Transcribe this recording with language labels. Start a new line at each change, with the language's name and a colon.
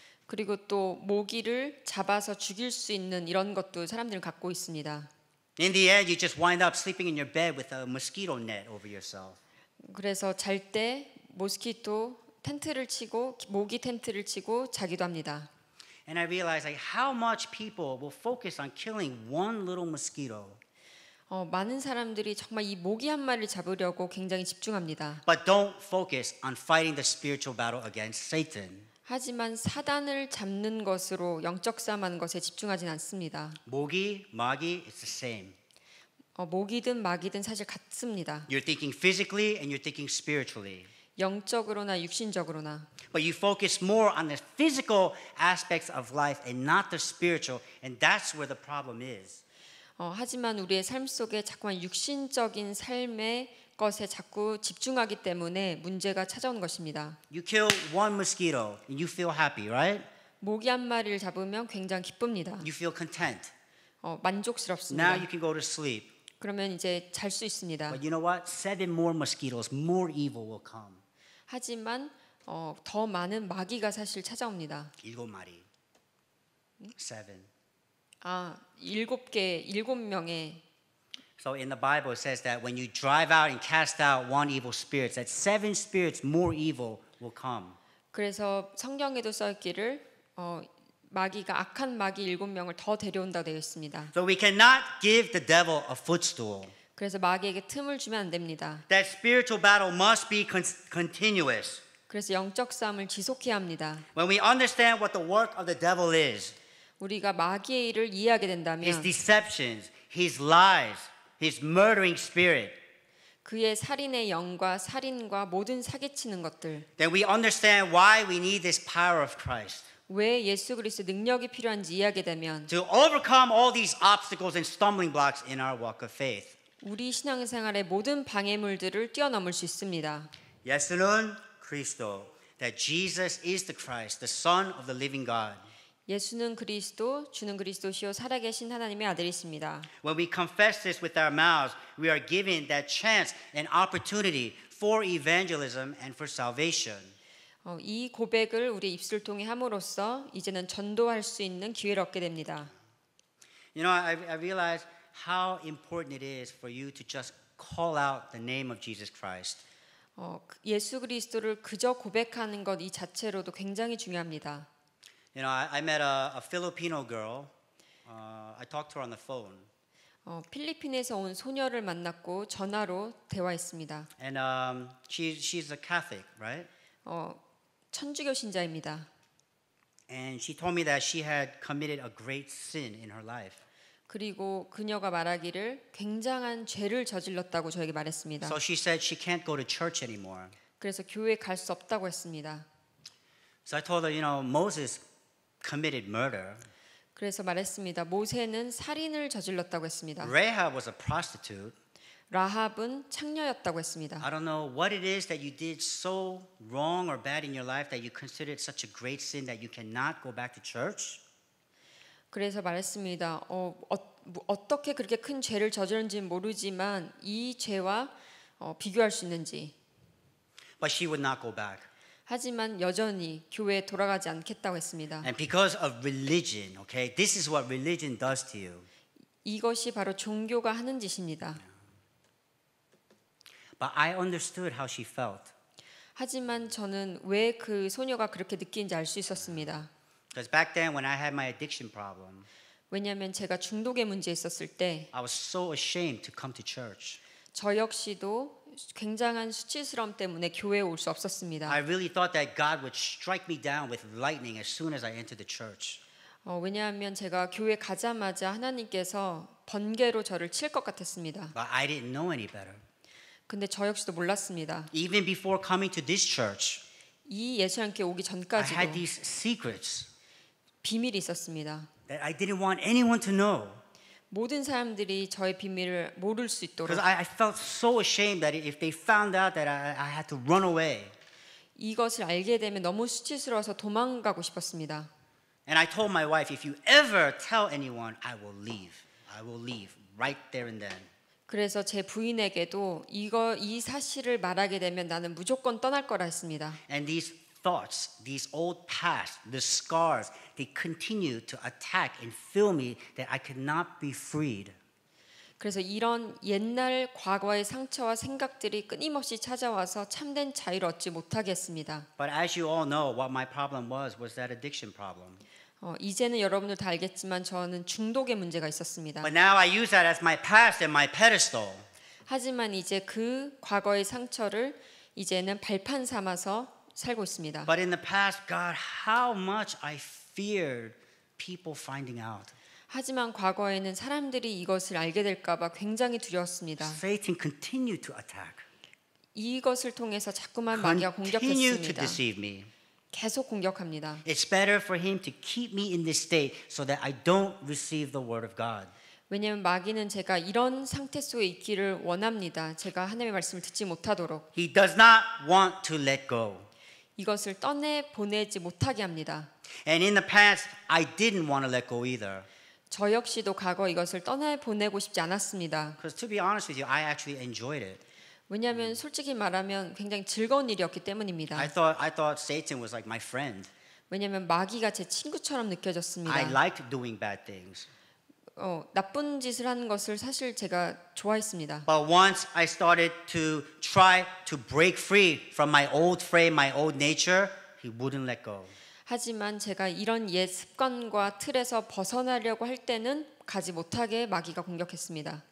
Korean: 그리고 또 모기를 잡아서 죽일 수 있는 이런 것도 사람들은 갖고 있습니다.
English: In the end, you just wind up sleeping in your bed with a mosquito net over yourself.
Korean: 그래서 잘 때 모스키토 텐트를 치고 모기 텐트를 치고 자기도 합니다.
English: And I realized like how much people will focus on killing one little mosquito.
Korean: 많은 사람들이 정말 이 모기 한 마리를 잡으려고 굉장히 집중합니다.
English: But don't focus on fighting the spiritual battle against Satan.
Korean: 하지만 사단을 잡는 것으로 영적 싸움하는 것에 집중하진 않습니다. 모기, 마귀,
English: it's the same.
Korean: 모기든 마귀든 사실 같습니다.
English: You're thinking physically and you're thinking spiritually.
Korean: 영적으로나 육신적으로나.
English: But you focus more on the physical aspects of life and not the spiritual, and that's where the problem is.
Korean: 하지만 우리의 삶 속에 자꾸만 육신적인 삶의 것에 자꾸 집중하기 때문에 문제가 찾아오는 것입니다.
English: You kill one mosquito and you feel happy, right?
Korean: 모기 한 마리를 잡으면 굉장히 기쁩니다.
English: You feel content.
Korean: 만족스럽습니다.
English: Now you can go to sleep.
Korean: 그러면 이제 잘 수 있습니다.
English: But you know what? 7 more mosquitoes, more evil will come.
Korean: 하지만 더 많은 마귀가 사실 찾아옵니다. 7마리. 7. 일곱 명의.
English: So in the Bible it says that when you drive out and cast out one evil spirit, that 7 spirits more evil will come.
Korean: 그래서 성경에도 써 있기를 마귀가 악한 마귀 7명을 더 데려온다고 되어 있습니다.
English: So we cannot give the devil a footstool.
Korean: 그래서 마귀에게 틈을 주면 안 됩니다.
English: That spiritual battle must be continuous.
Korean: 그래서 영적 싸움을 지속해야 합니다.
English: When we understand what the work of the devil is,
Korean: 우리가 마귀의 일을 이해하게
English: his
Korean: 된다면
English: deceptions, his lies, his murdering spirit,
Korean: 그의 살인의 영과 살인과 모든 사기치는 것들,
English: then we understand why we need this power of Christ.
Korean: 왜 예수 그리스도 능력이 필요한지 이해하게 되면
English: To overcome all these obstacles and stumbling blocks in our walk of faith.
Korean: 우리 신앙생활의 모든 방해물들을 뛰어넘을 수 있습니다. 예수는 그리스도,
English: that Jesus is the Christ, the Son of the living God.
Korean: 예수는 그리스도, 주는 그리스도시요 살아계신 하나님의 아들이십니다.
English: When we confess this with our mouths, we are given that chance and opportunity for evangelism and for salvation.
Korean: 이 고백을 우리 입술 통해 함으로써 이제는 전도할 수 있는 기회를 얻게 됩니다.
English: You know, I realize how important it is for you to just call out the name of Jesus Christ.
Korean: 예수 그리스도를 그저 고백하는 것 이 자체로도 굉장히 중요합니다.
English: You know, I met a Filipino girl. I talked to her on the phone.
Korean: 필리핀에서 온 소녀를 만났고 전화로 대화했습니다.
English: And she's a Catholic, right?
Korean: 천주교 신자입니다.
English: And she told me that she had committed a great sin in her life.
Korean: 그리고 그녀가 말하기를 굉장한 죄를 저질렀다고 저에게 말했습니다.
English: So she said she can't go to church anymore.
Korean: 그래서 교회에 갈 수 없다고 했습니다.
English: So I told her, you know, Moses committed murder.
Korean: 그래서 말했습니다. 모세는 살인을 저질렀다고 했습니다.
English: Rahab was a prostitute.
Korean: 라합은 창녀였다고 했습니다.
English: I don't know what it is that you did so wrong or bad in your life that you considered such a great sin that you cannot go back to church.
Korean: 그래서 말했습니다. 어떻게 그렇게 큰 죄를 저질렀는지는 모르지만 이 죄와 비교할 수 있는지.
English: But she would not go back.
Korean: 하지만 여전히 교회에 돌아가지 않겠다고 했습니다.
English: And because of religion, okay, this is what religion does to you.
Korean: 이것이 바로 종교가 하는 짓입니다.
English: But I understood how she felt.
Korean: 하지만 저는 왜 그 소녀가 그렇게 느끼는지 알 수 있었습니다.
English: Because back then when I had my addiction problem,
Korean: 왜냐하면 제가 중독의 문제에 있었을 때
English: I was so ashamed to come to church.
Korean: 저 역시도 굉장한 수치스러움 때문에 교회에 올 수 없었습니다.
English: I really thought that God would strike me down with lightning as soon as I entered the church.
Korean: 왜냐하면 제가 교회 가자마자 하나님께서 번개로 저를 칠 것 같았습니다.
English: But I didn't know any better.
Korean: 근데 저 역시도 몰랐습니다.
English: Even before coming to this church,
Korean: 이 예수님께 오기
English: I
Korean: 전까지도
English: had these secrets
Korean: 비밀이 있었습니다.
English: that I didn't want anyone to know.
Korean: 모든 사람들이 저의 비밀을 모를 수 있도록
English: Because I felt so ashamed that if they found out that I had to run away.
Korean: 이것을 알게 되면 너무 수치스러워서 도망가고 싶었습니다.
English: And I told my wife, if you ever tell anyone, I will leave. I will leave right there and then.
Korean: 그래서 제 부인에게도 이 사실을 말하게 되면 나는 무조건 떠날 거라 했습니다.
English: And these thoughts, these old past, the scars, they continue to attack and fill me that I could not be freed.
Korean: 그래서 이런 옛날 과거의 상처와 생각들이 끊임없이 찾아와서 참된 자유를 얻지 못하게 했습니다.
English: But as you all know, what my problem was that addiction problem.
Korean: 이제는 여러분들 다 알겠지만 저는 중독의 문제가 있었습니다.
English: But now I use that as my past and my pedestal.
Korean: 하지만 이제 그 과거의 상처를 이제는 발판 삼아서 살고 있습니다.
English: But in the past, God, how much I feared people finding out.
Korean: 하지만 과거에는 사람들이 이것을 알게 될까 봐 굉장히 두려웠습니다.
English: Satan continued to attack.
Korean: 이것을 통해서 자꾸만 마귀가
English: Continue to
Korean: 공격했습니다.
English: deceive me.
Korean: 계속 공격합니다.
English: It's better for him to keep me in this state so that I don't receive the word of God.
Korean: 왜냐하면 마귀는 제가 이런 상태 속에 있기를 원합니다. 제가 하나님의 말씀을 듣지 못하도록
English: He does not want to let go.
Korean: 이것을 떠내 보내지 못하게 합니다.
English: And in the past, I didn't want to let go either.
Korean: 저 역시도 과거 이것을 떠내 보내고 싶지 않았습니다.
English: Because to be honest with you, I actually enjoyed it.
Korean: 왜냐하면 솔직히 말하면 굉장히 즐거운 일이었기 때문입니다.
English: I thought Satan was like my friend.
Korean: 왜냐하면 마귀가 제 친구처럼 느껴졌습니다.
English: I liked doing bad things.
Korean: 나쁜 짓을 하는 것을 사실 제가 좋아했습니다.
English: But once I started to try to break free from my old frame, my old nature, he wouldn't let go.
Korean: 하지만 제가 이런 옛 습관과 틀에서 벗어나려고 할 때는 가지 못하게 마귀가 공격했습니다.